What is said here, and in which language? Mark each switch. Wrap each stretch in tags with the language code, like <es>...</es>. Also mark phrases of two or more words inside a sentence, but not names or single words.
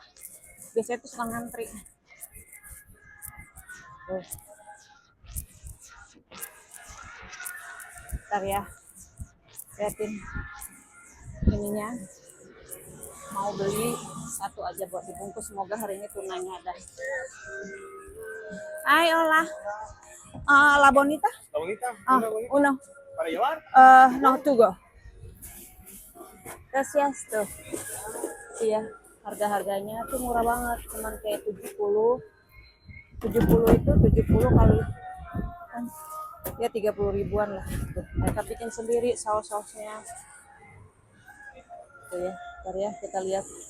<id>Biasanya tuh suka ngantri. Tuh, ntar ya, liatin ininya. Mau beli satu aja buat dibungkus, semoga hari ini tunanya ada.</id> <es>Ay, hola. La bonita? La bonita? Uno. Para llevar? No,</es> <en>to go.</en> <id>Gracias tuh. Iya, harga-harganya tuh murah banget, cuman kayak 70. 70 itu 70 kali kan ya 30 ribuan lah tuh. Mereka bikin sendiri saus-sausnya. Tuh ya, ntar ya kita lihat.</id>